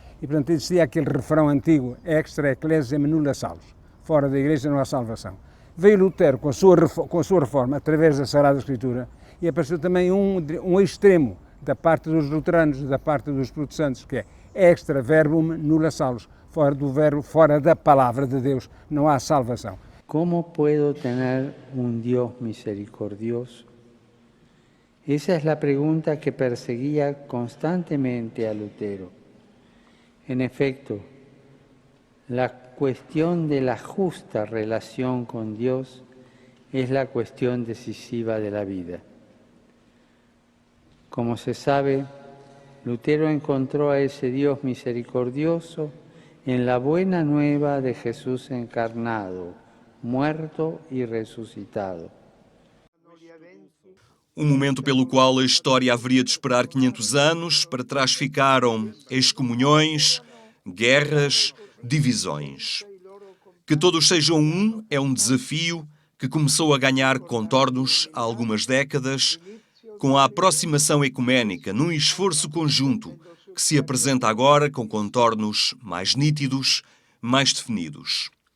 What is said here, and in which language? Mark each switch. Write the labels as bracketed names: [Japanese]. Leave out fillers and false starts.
[Portuguese] E, portanto, existia aquele refrão antigo, [Latin] extra ecclesiam nulla salus, [Portuguese] fora da Igreja não há salvação. Veio Lutero com a sua reforma, através da Sagrada Escritura, e apareceu também um extremo da parte dos luteranos, da parte dos protestantes, que é [Latin] extra verbum nulla salus, [Portuguese] fora do verbo, fora da palavra de Deus, não há salvação. [Spanish] Como puedo tener un Dios misericordioso? Esa es la pregunta que perseguía constantemente a Lutero. En efecto, la cuestión de la justa relación con Dios es la cuestión decisiva de la vida. Como se sabe, Lutero encontró a ese Dios misericordioso en la buena nueva de Jesús encarnado, muerto y resucitado. [Portuguese] Momento pelo qual a história haveria de esperar 500 anos, para trás ficaram excomunhões, guerras, divisões. Que todos sejam um é um desafio que começou a ganhar contornos há algumas décadas, com a aproximação ecuménica, num esforço conjunto que se apresenta agora com contornos mais nítidos, mais definidos.